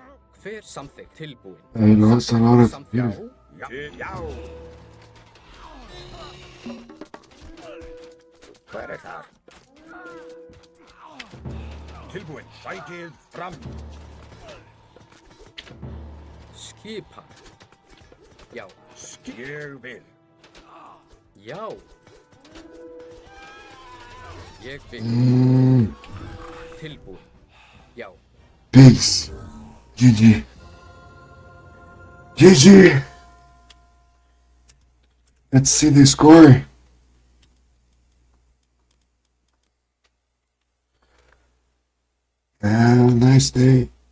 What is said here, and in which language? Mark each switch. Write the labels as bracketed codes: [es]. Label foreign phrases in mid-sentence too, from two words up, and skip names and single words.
[is] Hver samþykkt? Tilbúin. [en] He lost a lot of [is] Samþykkt. [en] people. [is] Já. Hver er þar? tilbúin. Sækið fram. Skipan. Já. Ég vil. Já. Ég vil. Tilbúin. Já. [en] Pigs. GG. GG. Let's see the score. Nice day.